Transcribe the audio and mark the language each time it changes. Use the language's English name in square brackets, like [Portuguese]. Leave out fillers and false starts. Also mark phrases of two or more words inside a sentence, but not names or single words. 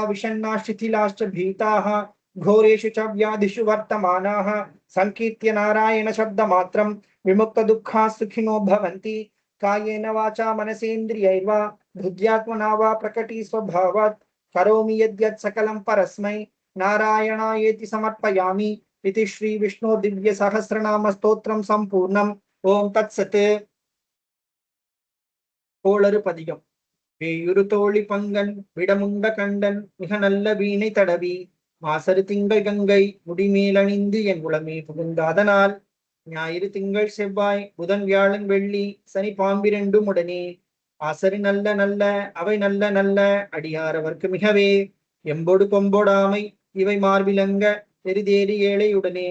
[Sanskrit] विषण्णा शिथिलाश्च भीताः घोरेषु च व्याधिषु वर्तमानाः संकीर्त्य नारायण शब्दमात्रं विमुक्तदुःखाः सुखिनो भवन्ति कायेन वाचा मनसेन्द्रियैर्वा बुद्ध्यात्मना वा प्रकटी स्वभावात् करोमि यद्यत् सकलं परस्मै नारायणायेति समर्पयामि इति श्री विष्णु दिव्य सहस्रनाम स्तोत्रम संपूर्णम ओम तत्सत् [Tamil] கோளறு பதிகம் வேயுறு தோழி பங்கன் விடமுண்ட கண்டன் மிக நல்ல வீணை தடவி மாசரு திங்கள் கங்கை முடிமேலணிந்து என் உளமே புகுந்த அதனால் ஞாயிறு திங்கள் செவ்வாய் புதன் வியாழன் வெள்ளி சனி பாம்பிரண்டும் உடனே ஆசரி நல்ல நல்ல அவை நல்ல நல்ல அடியாரவர்க்கு மிகவே எம்பொடு கொம்பொடாமை இவை மார்பிலங்க பெரிதேறி ஏழையுடனே